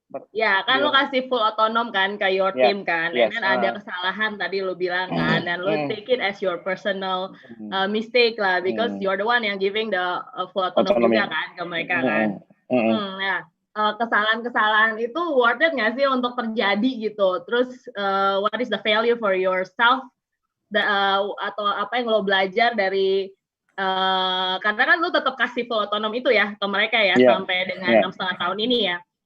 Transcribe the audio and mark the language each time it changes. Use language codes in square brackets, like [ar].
[id] Ya, kan lo kasih full autonom kan ke your team kan, dan ada kesalahan tadi lo bilang kan, dan lo [en] take it as your personal mistake [id] lah, [en] because you're the one [id] yang giving the full autonom juga kan ke mereka kan. Nah, kesalahan-kesalahan itu [en] worth it [id] nggak sih untuk terjadi gitu? [en] Terus what is the value for yourself? [id] Atau apa yang lo belajar dari karena kan lo tetap kasih full autonom itu ya ke mereka ya sampai dengan 6,5 tahun ini ya.